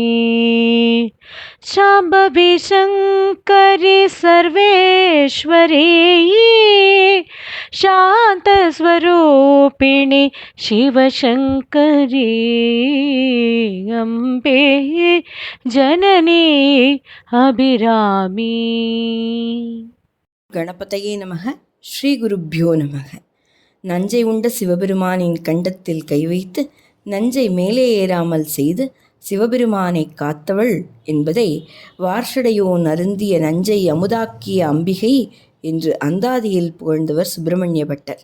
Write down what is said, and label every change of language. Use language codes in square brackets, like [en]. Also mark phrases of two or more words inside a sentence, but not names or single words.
[sa] शाम्भवी शङ्करी सर्वेश्वरी शान्तस्वरूपिणि शिवशङ्करी अम्बे जननी अभिरामी. गणपतये नमः। श्री गुरुभ्यो नमः. [ta] நஞ்சை உண்ட சிவபெருமானின் கண்டத்தில் கை வைத்து நஞ்சை மேலே ஏறாமல் செய்து சிவபெருமானை காத்தவள் என்பதை வார்ஷடையோன் அருந்திய நஞ்சை அமுதாக்கிய அம்பிகை என்று அந்தாதியில் புகழ்ந்தவர் சுப்பிரமணிய பட்டர்.